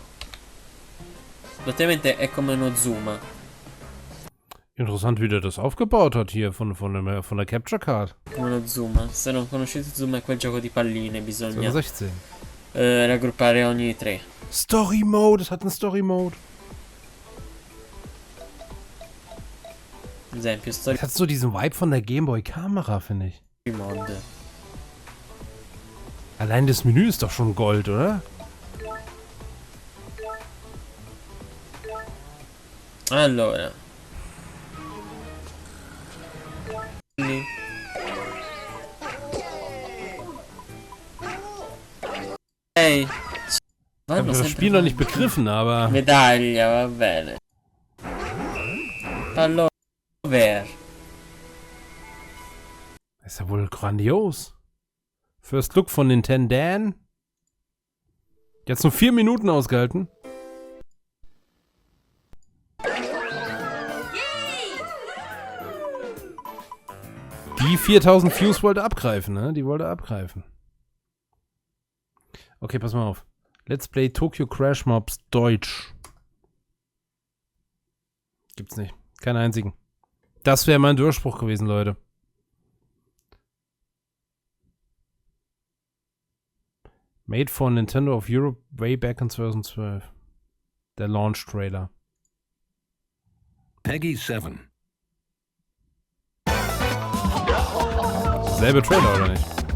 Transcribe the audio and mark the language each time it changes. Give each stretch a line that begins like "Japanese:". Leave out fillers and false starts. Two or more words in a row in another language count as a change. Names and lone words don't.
Italian: Praticamente è come uno Zuma.
German: Interessant, wie der das aufgebaut hat hier von der
English: Capture Card.
Italian: Come uno Zuma. Se non conoscete Zuma è quel gioco di palline, bisogna 16. raggruppare ogni 3.
English: Story Mode,
German: es hat einen
English: Story Mode.
Italian: Ad esempio, Story
German: Das hat so diesen Vibe von der Gameboy Kamera, finde ich. Mode. Allein das Menü ist doch schon Gold, oder?
Italian: Allora. Hey.
German: Ich habe das Spiel noch nicht begriffen, aber...
Italian: Medaglia, va bene. Allora,
German: wer? Ist ja wohl grandios.
English: First Look
German: von Nintendo. Jetzt nur 4 Minuten ausgehalten. Die 4000 Views wollte abgreifen, ne? Die wollte abgreifen. Okay, pass mal auf.
English: Let's Play
German: Tokyo Crash Mobs Deutsch. Gibt's nicht. Keinen einzigen. Das wäre mein Durchbruch gewesen, Leute.
English: Made for Nintendo of Europe way back in 2012.
German: Der Launch Trailer. Peggy 7. Selbe Trailer, oder nicht?